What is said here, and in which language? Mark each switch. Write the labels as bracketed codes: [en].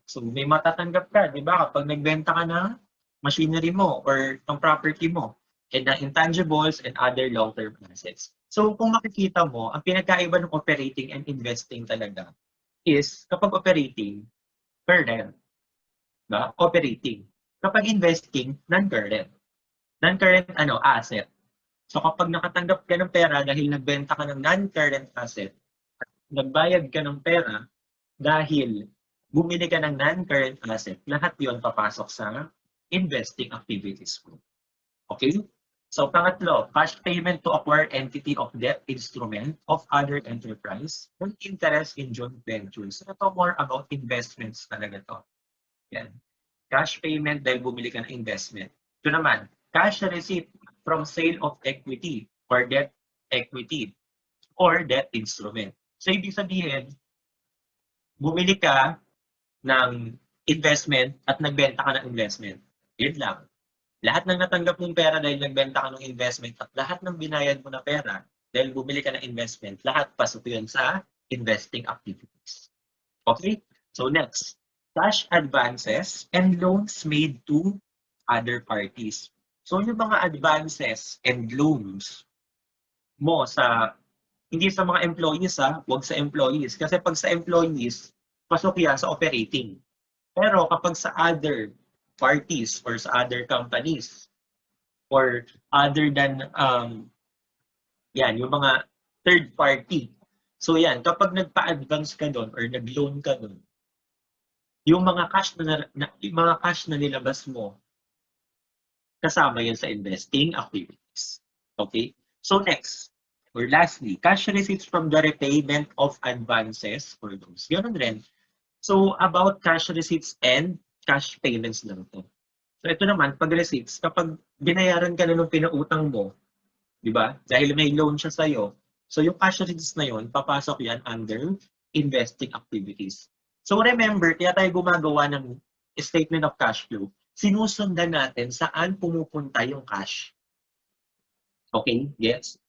[tl] So, may matatanggap ka, di ba? Kapag nagbenta ka na machinery mo or ng property mo, [en] and the intangibles and other long-term assets. [tl] So, kung makikita mo, ang pinagkaiba ng operating and investing talaga is kapag operating, current. Diba? Operating. Kapag investing, non-current. Non-current, asset. So, kapag nakatanggap ka ng pera dahil nagbenta ka ng non-current asset, at nagbayad ka ng pera dahil bumili ka ng non-current asset, lahat yon papasok sa investing activities mo. Okay? [en] So, pangatlo, cash payment to acquire entity of debt instrument of other enterprise and interest in joint ventures. [tl] So, ito more about investments talaga to. [en] Yan. Cash payment [tl] dahil bumili ka ng [en] investment. Ito naman, cash receipt from sale of equity or debt equity or debt instrument. [tl] So, ibig sabihin, bumili ka ng investment at nagbenta ka ng investment. Yun lang. Lahat ng natanggap mong pera dahil nagbenta ka ng investment at lahat ng binayad mo na pera dahil bumili ka ng investment, lahat pasok yun sa investing activities. Okay? [en] So next, cash advances and loans made to other parties. [tl] So yung mga advances and loans mo hindi sa mga employees, huwag sa employees. Kasi pag sa employees, pasok yan sa operating. Pero kapag sa other parties or sa other companies or other than yan, yung mga third party. So yan, kapag nagpa-advance ka doon or nag-loan ka doon, yung mga yung mga cash na nilabas mo, kasama yan sa investing activities. Okay? [en] So next, or lastly, cash receipts from the repayment of advances for those. [tl] Ganun rin. [en] So about cash receipts and cash payments lang to. [tl] So ito naman, pag receipts, kapag binayaran ka na ng pinautang mo, di ba? Dahil may loan siya sa'yo. So yung cash receipts na yun, papasok yan under investing activities. So remember, kaya tayo gumagawa ng statement of cash flow. Sinusundan natin saan pumupunta yung cash. Okay? Yes?